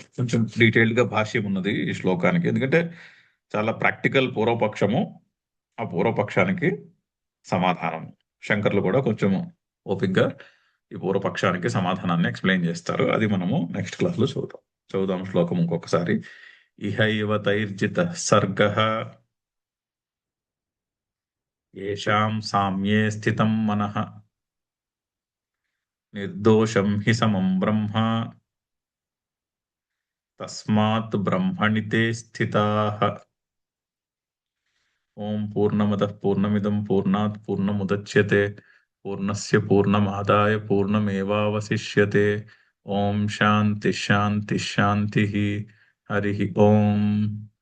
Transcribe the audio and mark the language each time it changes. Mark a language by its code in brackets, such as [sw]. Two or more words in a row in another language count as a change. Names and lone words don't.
[te] కొంచెం డీటెయిల్డ్ గా భాష్యం ఉన్నది ఈ శ్లోకానికి, ఎందుకంటే చాలా ప్రాక్టికల్ పూర్వపక్షము. ఆ పూర్వపక్షానికి సమాధానం శంకర్లు కూడా కొంచెం ఓపిక్గా ఈ పూర్వపక్షానికి సమాధానాన్ని ఎక్స్ప్లెయిన్ చేస్తారు. అది మనము [en] next class [te] లో చదువుదాం శ్లోకం ఇంకొకసారి. [sa] ఇహైవ తైర్జిత సర్గ ఏషాం సామ్యే స్థితం మనః నిర్దోషం హి సమం బ్రహ్మ తస్మాత్ బ్రహ్మణి తే స్థితాః. ఓం పూర్ణమదః పూర్ణమిదం పూర్ణాత్ పూర్ణముదచ్యతే పూర్ణస్య పూర్ణమాదాయ పూర్ణమేవావశిష్యతే. ఓం శాంతి శాంతి శాంతి. హరి ఓం.